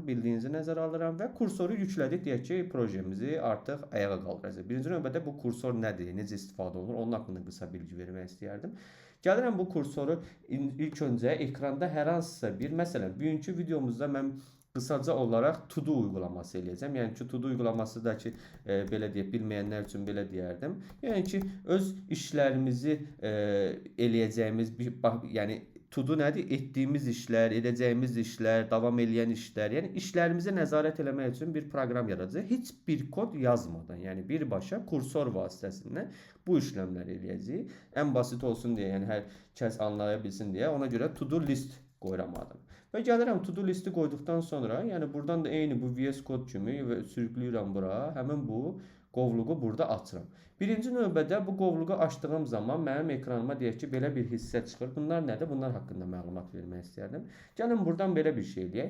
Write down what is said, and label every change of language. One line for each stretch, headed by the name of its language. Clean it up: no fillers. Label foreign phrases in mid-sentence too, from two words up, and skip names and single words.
Azerbaijani: Bildiyinizi nəzərə alıram və kursoru yüklədik. Deyək ki, projemizi artıq ayağa qaldıracağıq. Birinci növbədə bu kursor nədir, necə istifadə olunur, onun haqqında qısa bilgi vermək istəyərdim. Gəlirəm bu kursoru ilk öncə ekranda hər hansısa bir, məsələn, bugünkü videomuzda mən qısaca olaraq to-do uygulaması eləyəcəm. Yəni ki, to-do uygulaması da ki, belə deyək, bilməyənlər üçün belə deyərdim. Yəni ki, öz işlərimizi eləyəcəyimiz bir, yəni to-do nədir? Etdiyimiz işlər, edəcəyimiz işlər, davam eləyən işlər, yəni işlərimizi nəzarət eləmək üçün bir proqram yaradacaq. Heç bir kod yazmadan, yəni birbaşa kursor vasitəsilə bu işləmləri eləyəcəyik. Ən basit olsun deyə, yəni hər kəs anlaya bilsin deyə ona görə
English: to-do list
Azerbaijani: qoyuram adım. Və gəlirəm to-do listi qoyduqdan sonra, yəni buradan da eyni bu VS Code kimi və sürükləyirəm bura, həmin bu qovluğu burada açıram. Birinci növbədə bu qovluğu açdığım zaman mənim ekranıma deyək ki, belə bir hissə çıxır. Bunlar nədir? Bunlar haqqında məlumat vermək istəyərdim. Gəlin buradan belə bir şey eləyək.